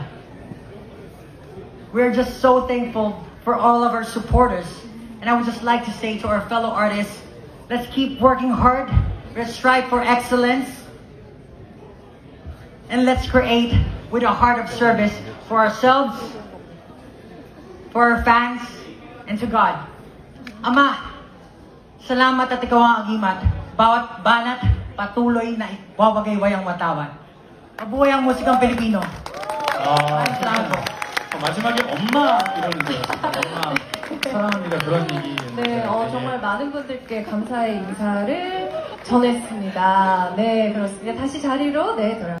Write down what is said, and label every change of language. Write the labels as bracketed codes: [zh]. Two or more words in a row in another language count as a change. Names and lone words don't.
[en] We're just so thankful for all of our supporters, and I would just like to say to our fellow artists, let's keep working hard, let's strive for excellence, and let's create with a heart of service for ourselves, for our fans, and to God. [tl] Ama, salamat at ikaw ang agimat. Bawat banat, patuloy na iwawagayway ang watawan. Mabuhay ang musikang Pilipino. salamat po. [ko] 마지막에 엄마 이러는 줄 알았어요. 엄마 사랑합니다 그런 얘기. 네, 정말 많은 분들께 감사의 인사를 전했습니다. 네, 그렇습니다. 다시 자리로 돌아.